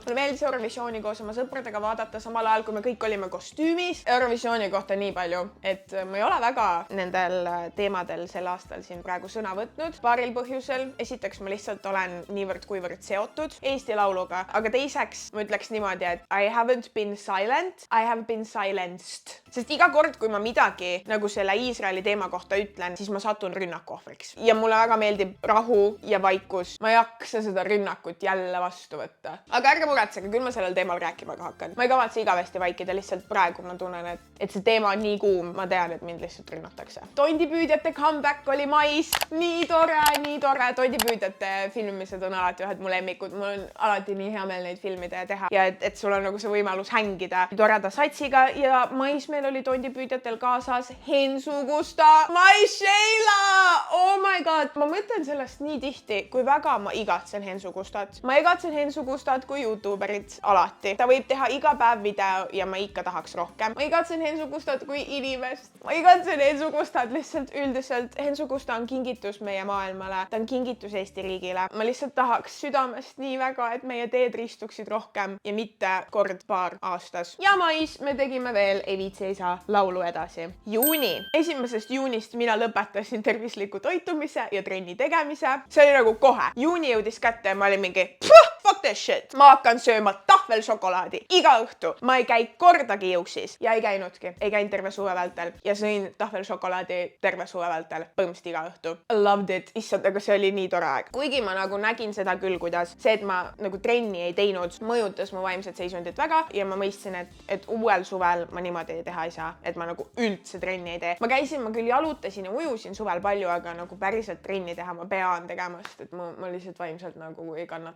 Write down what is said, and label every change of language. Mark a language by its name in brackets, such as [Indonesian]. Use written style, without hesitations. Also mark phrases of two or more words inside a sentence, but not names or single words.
[Estonian] Mulle meeldis Eurovisiooni koos oma sõpradega vaadata samal ajal, kui me kõik olime kostüümis. Eurovisiooni kohta nii palju, et ma ei ole väga nendel teemadel sel aastal siin praegu sõna võtnud. Paaril põhjusel. Esiteks ma lihtsalt olen niivõrd kuivõrd seotud Eesti lauluga, aga teiseks ma ütleks niimoodi, et [English] I haven't been silent, I have been silenced. [Estonian] Sest iga kord, kui ma midagi nagu selle Iisraeli teema kohta ütlen, siis ma satun rünnaku ohvriks. Ja mulle väga meeldib rahu ja vaikus. Ma ei jaksa seda rünnakut jälle vastu võtta. Aga ärge muretsege, küll ma sellel teemal rääkima ka hakkan. Ma ei kavatse igavesti vaikida, lihtsalt praegu ma tunnen, et see teema on nii kuum. Ma tean, et mind lihtsalt rünnatakse. Tondipüüdjate comeback oli mais. Nii tore. Tondipüüdjate filmimised on alati ühed mu lemmikud. Mul on alati nii hea meel neid filmida ja teha. Ja et sul on nagu see võimalus hängida toreda satsiga ja mais meil oli tondipüüdjatel kaasas Hensu Gusta. [English] My Sheila! Oh my god! [Estonian] Ma mõtlen sellest nii tihti, kui väga ma igatsen Hensu Gustat. Ma igatsen Hensu Gustat kui YouTuberit alati. Ta võib teha iga päev video ja ma ikka tahaks rohkem. Ma igatsen Hensu Gustat kui inimest. Ma igatsen Hensu Gustat lihtsalt üldiselt. Hensu Gusta on kingitus meie maailmale. Ta on kingitus Eesti riigile. Ma lihtsalt tahaks südamest nii väga, et meie teed ristuksid rohkem ja mitte kord-paar aastas. Ja mais me tegime veel Ei viitsi ei saa laulu edasi. Juuni. 1. juunist mina lõpetasin tervisliku toitumise ja trenni tegemise. See oli nagu kohe. Juuni jõudis kätte ja ma olin mingi [English] fuck this shit. [Estonian] Ma hakkan sööma tahvelšokolaadi iga õhtu. Ma ei käi kordagi jõuksis ja ei käinudki. Ei käinud terve suve vältel ja sõin tahvelšokolaadi terve suve vältel põhimõtteliselt iga õhtu. [English] I loved it. [Estonian] Issand, aga see oli nii tore aeg. Kuigi ma nagu nägin seda küll, kuidas see, et ma nagu trenni ei teinud, mõjutas mu vaimset seisundit väga ja ma mõistsin, et uuel suvel ma niimoodi teha ei saa, et ma nagu üldse trenni ei tee. Ma küll jalutasin ja ujusin suvel palju, aga nagu päriselt trenni teha ma pean tegema, sest et ma lihtsalt vaimselt nagu ei kannata ära seda.